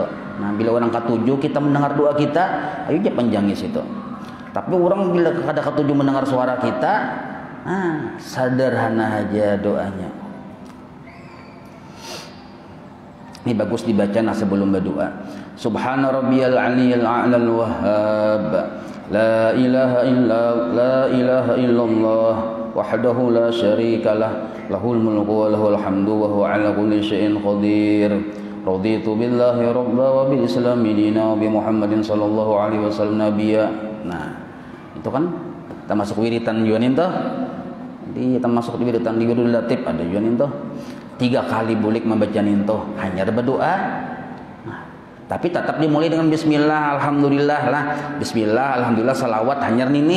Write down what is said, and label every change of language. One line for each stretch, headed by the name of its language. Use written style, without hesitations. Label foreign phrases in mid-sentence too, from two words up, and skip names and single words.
Banjar: Nah, bila orang ketujuh kita mendengar doa kita, ayo aja panjangin situ. Tapi orang bila kada ketujuh mendengar suara kita, sederhana aja doanya. Ini bagus dibaca nah sebelum berdoa.
Arabic: سبحان ربي العلي الأعلى الوهاب. لا إله إلا الله وحده لا شريك له له الملك وله الحمد وهو على كل شيء قدير. رضيت بالله ربا وبالإسلام دينا وبمحمد صلى الله عليه وسلم نبيا.
Banjar: Nah, itu kan termasuk wiritan juga nih toh. Jadi termasuk wiritan di Wirul Latif ada juga nih toh. 3 kali bulik membaca nih toh, hanya berdoa. Nah, Tapi tetap dimulai dengan bismillah, alhamdulillah lah. Bismillah, alhamdulillah, salawat hanyar nih.